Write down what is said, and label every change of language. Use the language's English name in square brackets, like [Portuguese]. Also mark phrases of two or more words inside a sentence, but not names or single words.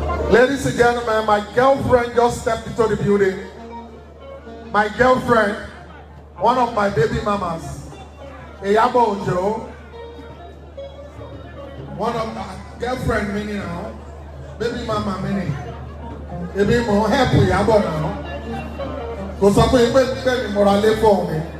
[English] Ladies and gentlemen, my girlfriend just stepped into the building. My girlfriend, one of my baby mamas, Iyabo Ojo. One of my girlfriend [Yoruba] mi ni [English] now, baby mama [Yoruba] mi ni. Èmi mò ń help Iyabo now. Kò sọ pé, pé, pé mi mo ra lé fún mi.